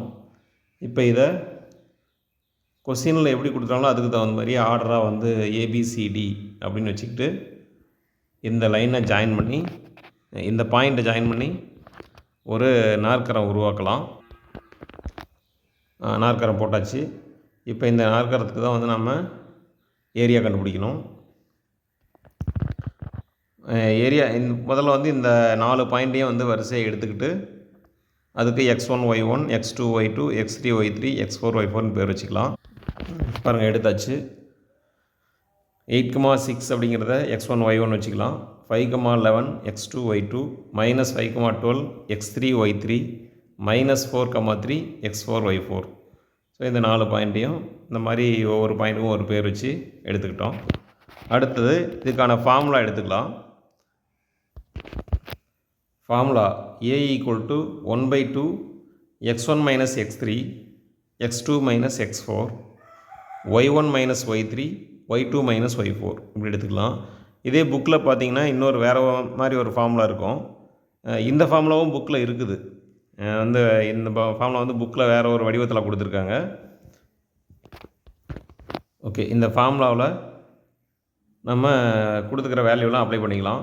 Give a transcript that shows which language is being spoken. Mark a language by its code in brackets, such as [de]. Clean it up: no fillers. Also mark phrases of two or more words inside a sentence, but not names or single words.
[ta] இப்போ இதை கொஸ்டினில் எப்படி கொடுத்தாங்களோ அதுக்கு தகுந்த மாதிரி ஆர்டராக ஏபிசிடி அப்படின்னு வச்சுக்கிட்டு இந்த லைனை ஜாயின் பண்ணி இந்த பாயிண்ட்டை ஜாயின் பண்ணி ஒரு நாற்கரம் உருவாக்கலாம். நாற்கரம் போட்டாச்சு. இப்போ இந்த நாற்கரத்துக்கு தான் நம்ம ஏரியா கண்டுபிடிக்கணும். ஏரியா முதல்ல இந்த 4 பாயிண்ட்டையும் வரிசையை எடுத்துக்கிட்டு அதுக்கு x1 y1 x2 y2 x3 y3 x4 y4ன்னு பேர் வச்சுக்கலாம். பாருங்கள், எடுத்தாச்சு. 8,6 அப்படிங்கிறத x1 y1 வச்சுக்கலாம். 5,11 x2 y2 -5,12 x3 y3 -4,3 x4 y4. ஸோ இந்த 4 பாயிண்ட்டையும் இந்த மாதிரி ஒவ்வொரு பாயிண்ட்டுக்கும் ஒரு பேர் வச்சு எடுத்துக்கிட்டோம். அடுத்தது இதுக்கான ஃபார்முலா எடுத்துக்கலாம். ஃபார்முலா A = 1/2 x1 - x3 x2 - x4 y1 - y3 y2 - y4 இப்படி எடுத்துக்கலாம். இதே புக்கில் பார்த்தீங்கன்னா இன்னொரு வேறு மாதிரி ஒரு ஃபார்முலா இருக்கும். இந்த ஃபார்முலாவும் புக்கில் இருக்குது. இந்த ஃபார்முலா புக்கில் வேறு ஒரு வடிவத்தில் கொடுத்துருக்காங்க. ஓகே, இந்த ஃபார்முலாவில் நம்ம கொடுத்துக்கிற வேல்யூலாம் அப்ளை பண்ணிக்கலாம்.